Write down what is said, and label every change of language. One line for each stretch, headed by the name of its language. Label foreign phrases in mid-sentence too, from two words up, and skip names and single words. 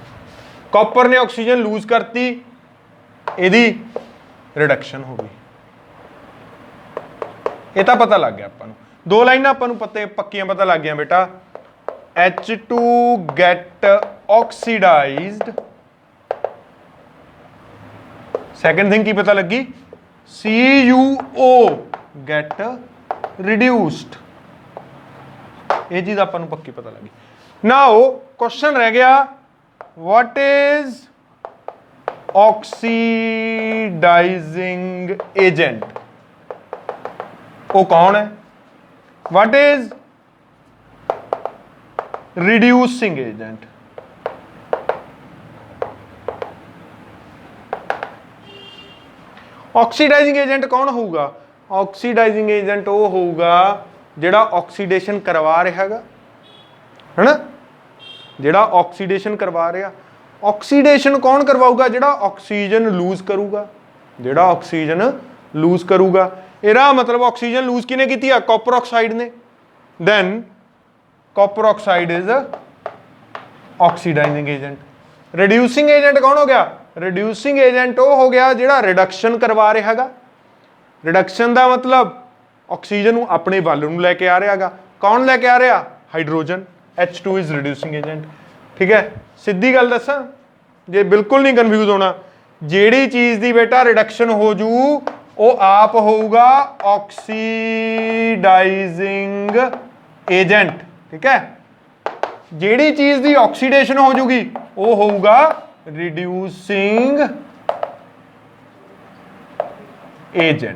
Punjabi: ਕਾਪਰ ਨੇ
English: oxygen lose
Punjabi: ਕਰਤੀ, ਇਹਦੀ ਰਿਡਕਸ਼ਨ ਹੋ ਗਈ। ਇਹ ਤਾਂ ਪਤਾ ਲੱਗ ਗਿਆ ਆਪਾਂ ਨੂੰ। ਦੋ ਲਾਈਨਾਂ ਆਪਾਂ ਨੂੰ ਪੱਕੀਆਂ ਪਤਾ ਲੱਗ ਗਈਆਂ ਬੇਟਾ।
English: H2 get oxidized, second thing
Punjabi: ਕੀ ਪਤਾ ਲੱਗੀ,
English: CuO get reduced,
Punjabi: ਇਹ ਚੀਜ਼ ਆਪਾਂ ਨੂੰ ਪੱਕੀ ਪਤਾ ਲੱਗੀ।
English: now question
Punjabi: ਰਹਿ ਗਿਆ,
English: what is oxidizing agent?
Punjabi: ਉਹ ਕੌਣ ਹੈ?
English: what is reducing agent? oxidizing agent
Punjabi: ਕੌਣ ਹੋਊਗਾ?
English: oxidizing agent
Punjabi: ਉਹ ਹੋਊਗਾ ਜਿਹੜਾ ਆਕਸੀਡੇਸ਼ਨ ਕਰਵਾ ਰਿਹਾ ਹੈਗਾ, ਹੈ ਨਾ, ਜਿਹੜਾ ਆਕਸੀਡੇਸ਼ਨ ਕਰਵਾ ਰਿਹਾ। ਆਕਸੀਡੇਸ਼ਨ ਕੌਣ ਕਰਵਾਊਗਾ? ਜਿਹੜਾ
English: oxygen lose
Punjabi: ਕਰੂਗਾ, ਜਿਹੜਾ
English: oxygen lose
Punjabi: ਕਰੂਗਾ। ਇਹਦਾ ਮਤਲਬ
English: oxygen lose
Punjabi: ਕਿਹਨੇ ਕੀਤੀ ਆ?
English: copper oxide ਨੇ, then copper oxide is a oxidizing agent। reducing agent
Hindi: कौन हो गया?
English: reducing agent
Hindi: वो हो गया
Punjabi: ਜਿਹੜਾ reduction ਕਰਵਾ ਰਿਹਾ ਹੈਗਾ। reduction ਦਾ मतलब ਆਕਸੀਜਨ ਨੂੰ ਆਪਣੇ ਵੱਲ ਨੂੰ ਲੈ ਕੇ ਆ ਰਿਹਾ ਹੈਗਾ। ਕੌਣ ਲੈ ਕੇ ਆ ਰਿਹਾ? ਹਾਈਡਰੋਜਨ।
English: H2 is reducing agent।
Hindi: ठीक है,
Punjabi: ਸਿੱਧੀ ਗੱਲ ਦੱਸਾਂ ਜੇ ਬਿਲਕੁਲ ਨਹੀਂ ਕਨਫਿਊਜ਼ ਹੋਣਾ, ਜਿਹੜੀ ਚੀਜ਼ ਦੀ ਬੇਟਾ ਰਿਡਕਸ਼ਨ ਹੋ ਜੂ ਉਹ ਆਪ ਹੋਊਗਾ
English: oxidizing agent.
Punjabi: ਠੀਕ ਹੈ, ਜਿਹੜੀ ਚੀਜ਼ ਦੀ ਆਕਸੀਡੇਸ਼ਨ ਹੋ ਜੂਗੀ ਉਹ ਹੋਊਗਾ
English: reducing agent.